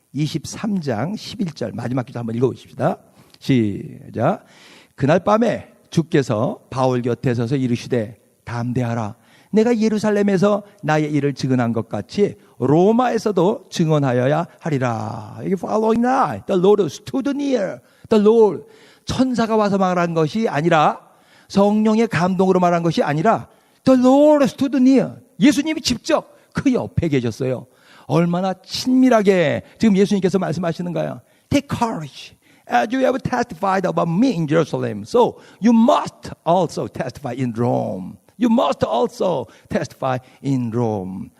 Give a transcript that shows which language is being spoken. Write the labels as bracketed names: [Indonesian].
[Korean] 23장 11절 마지막 기도 한번 읽어보십시다. 시작. 그날 밤에 주께서 바울 곁에 서서 이르시되 담대하라. 내가 예루살렘에서 나의 일을 증언한 것 같이 로마에서도 증언하여야 하리라. 이게 [English] following night, the Lord stood near. [Korean] The Lord, 천사가 와서 말한 것이 아니라, 성령의 감동으로 말한 것이 아니라, [English] the Lord stood near. [Korean] 예수님이 직접 그 옆에 계셨어요. 얼마나 친밀하게 지금 예수님께서 말씀하시는가요? [English] Take courage. As you have testified about me in Jerusalem, so you must also testify in Rome. You must also testify in Rome.